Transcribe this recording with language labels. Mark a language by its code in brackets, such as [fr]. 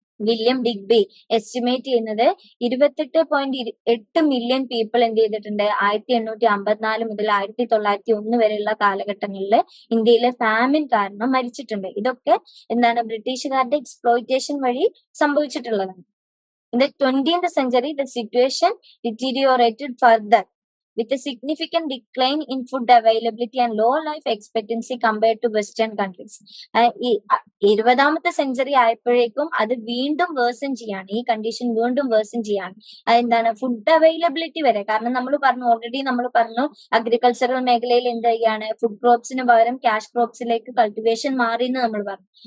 [ml] William Digby estimate ചെയ്യുന്നത് 28.8 million people എന്ത് ചെയ്തിട്ടുണ്ട് 1854 മുതൽ 1901 വരെയുള്ള കാലഘട്ടങ്ങളിൽ ഇന്ത്യയിലെ ഫാമിൻ കാരണം മരിച്ചിട്ടുണ്ട്. ഇതൊക്കെ ബ്രിട്ടീഷുകാരുടെ എക്സ്പ്ലോയിറ്റേഷൻ വഴി സംഭവിച്ചിട്ടുള്ളതാണ്. [en] In the 20th century, the situation deteriorated further with a significant decline in food availability and low life expectancy compared to Western countries. [ml] 20th century ആയപ്പോഴേക്കും അത് വീണ്ടും വേഴ്സൺ ചെയ്യാണ്, ഈ കണ്ടീഷൻ വീണ്ടും വേഴ്സൺ ചെയ്യാണ്. അതെന്താണ്, ഫുഡ് അവൈലബിലിറ്റി വരെ. കാരണം ഓൾറെഡി നമ്മൾ പറഞ്ഞു അഗ്രികൾച്ചറൽ മേഖലയിൽ എന്ത് ചെയ്യാണ്, ഫുഡ് ക്രോപ്സിന് പകരം ക്യാഷ് ക്രോപ്സിലേക്ക് കൾട്ടിവേഷൻ മാറി എന്ന് നമ്മൾ പറഞ്ഞു.